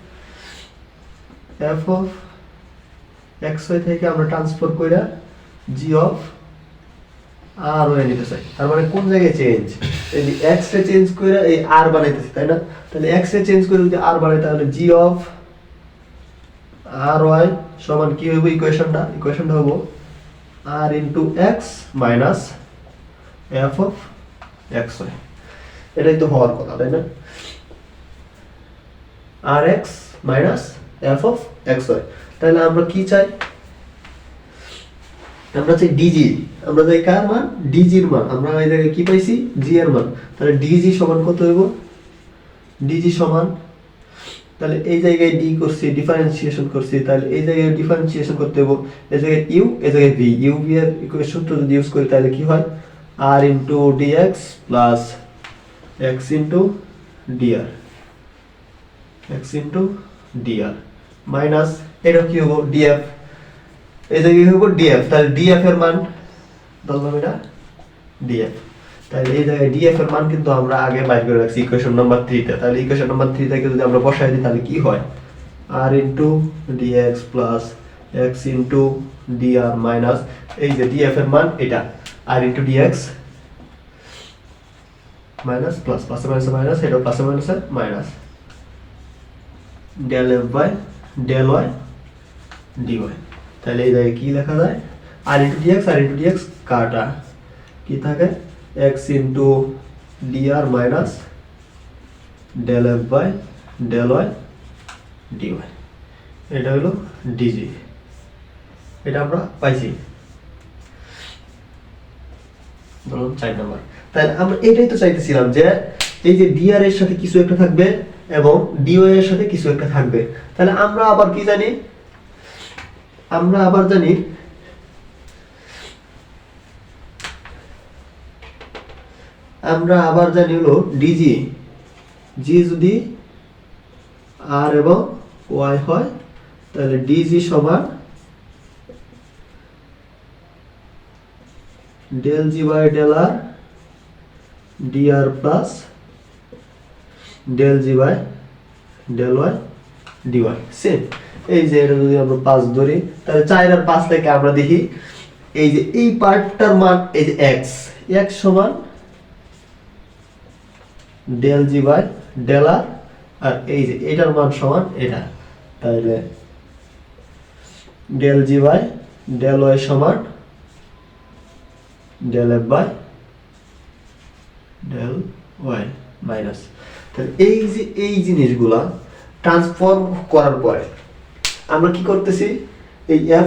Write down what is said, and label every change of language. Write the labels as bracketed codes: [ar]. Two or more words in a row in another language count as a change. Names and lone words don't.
[en] f of xy [bn] থেকে আমরা ট্রান্সফার কইরা [en] g of r y [bn] নিতে চাই, তার মানে কোন জায়গায় চেঞ্জ, এই x রে চেঞ্জ কইরা এই r বানাইতেছি, তাই না, তাহলে x রে চেঞ্জ করে যদি r বানাই তাহলে [en] g of [bn] ry সমান কি হবে, ইকুয়েশনটা হবে [en] r into x minus f of xy, [bn] এটাই তো হওয়ার কথা, তাই না, [en] rx minus f of xy। [bn] তাহলে আমরা কি চাই, আমরা চাই dg, আমরা চাই কার মান, dg এর মান, আমরা এই জায়গায় কি পাইছি, g এর মান, তাহলে dg সমান কত হইব, dg সমান, তাহলে এই জায়গায় d করছি, ডিফারেন্সিয়েশন করছি, তাহলে এই জায়গায় ডিফারেন্সিয়েশন করতে হবে, এই জায়গায় u, এই জায়গায় v, u v এর ইকুয়েশনটা যদি ইউজ করি তাহলে কি হয়, [en] r into dx plus x into dr, x into dr মাইনাস [bn] এটা কি হবে df, এই জায়গায় হবে df, তাহলে df এর মান ধরলাম এটা df, তাহলে এই জায়গায় df এর মান কিন্তু আমরা আগে বাইর করে রাখছি [en] equation number 3 [bn] তে, তাহলে [en] equation number 3 [bn] থেকে যদি আমরা বসাই দিই তাহলে কি হয়, [en] r into dx plus x into dr মাইনাস [bn] এই যে df এর মান এটা [en] r into dx minus plus plus minus minus, এটা plus minus minus del f by del y dy, [bn] তাহলে এই জায়গায় কি লেখা যায়, [en] r into dx [bn] কাটা কি থাকে, [en] x into dr minus del f by del y dy, [bn] এটা হলো dg, এটা আমরা পাইছি ধরুন 4 নাম্বার। তাহলে আমরা এটাই তো চাইতেছিলাম যে এই যে dr এর সাথে কিছু একটা থাকবে এবং dy এর সাথে কিছু একটা থাকবে, তাহলে আমরা আবার কি জানি, আমরা আবার জানি হলো dg, g যদি r এবং y হয় তাহলে dg সমান [en] del g by del r dr plus del g by del y dy [bn] সেম। এই যে এটা যদি আমরা 5 ধরি তাহলে 4 আর 5 থেকে আমরা দেখি এই যে এই পার্টটার মান এই যে x সমান [en] del g by del r, [bn] আর এই যে এটার মান সমান এটা, তাহলে [en] del g by del y [bn] সমান [en] del f by del y [bn] মাইনাস, তাহলে এই যে এই জিনিসগুলা ট্রান্সফর্ম করার পরে আমরা কি করতেছি, এই f